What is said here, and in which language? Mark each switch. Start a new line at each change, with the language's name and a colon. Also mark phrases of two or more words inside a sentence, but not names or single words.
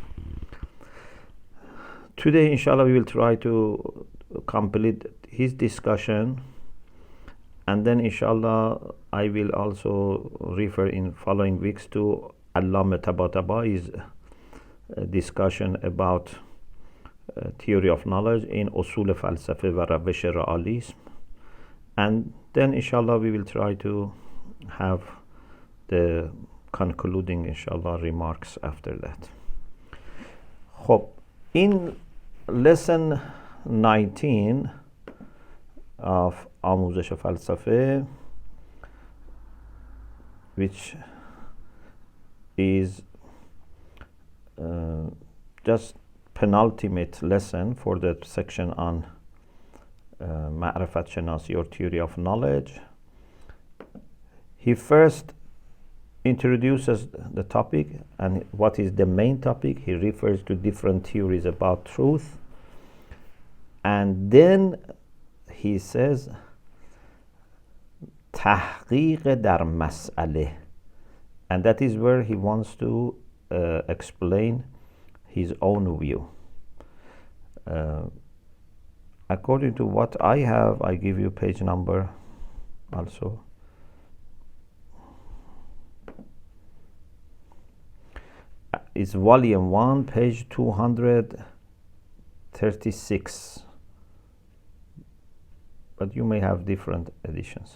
English: Today, inshallah, we will try to complete his discussion, and then inshallah I will also refer in following weeks to Allama Tabataba'i's discussion about theory of knowledge in Usul Falsafe wa Ravish Realism, and then inshallah we will try to have the concluding inshallah remarks after that. خب, in lesson 19 of آموزش فلسفه, which is just penultimate lesson for the section on
Persian: معرفت شناسی
English: or theory of knowledge, he first introduces the topic, and what is the main topic? He refers to different theories about truth, and then he says
Persian: تحقیق در مسئله,
English: and that is where he wants to explain his own view. According to what I have, I give you page number also. It's volume 1, page 236, but you may have different editions.